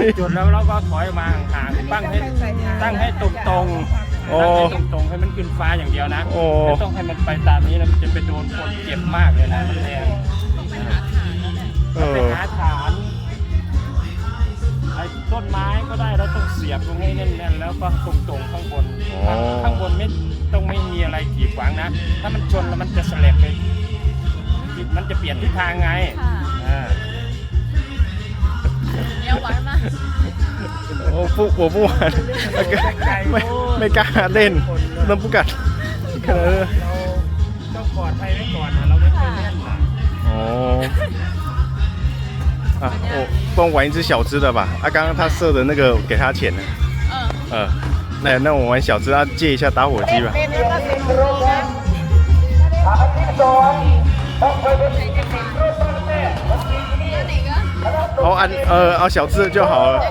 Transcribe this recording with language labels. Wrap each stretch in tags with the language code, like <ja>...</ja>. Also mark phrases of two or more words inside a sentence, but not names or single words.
<th>จุดแล้วเราก็ถอยมาห่างๆตั้งให้ตรงๆตั้งให้ตรงๆให้มันขึ้นฟ้าอย่างเดียวนะไม่ต้องให้มันไปตามนี้นะมันจะไปโดนคนเจ็บมากเลยนะมันแรงไปหาฐานไอ้ต้นไม้ก็ได้เราต้องเสียบตรงให้แน่นๆแล้วก็ตรงๆข้างบนข้างบนไม่ต้องไม่มีอะไรกีดขวางนะถ้ามันชนแล้วมันจะสลับไปมันจะเปลี่ยนทิศทางไง</th> <zh>你要玩吗？我不玩，</zh> <th>ไม่กล้าเล่นน้ำปุกัด ต้องปลอดภัยไว้ก่อนนะเราไม่เคยเล่นนะ</th> <zh>啊，帮我玩一只小只的吧。刚刚他射的那个给他钱了。那我玩小只，借一下打火机吧。 เอา小只就好了。</zh>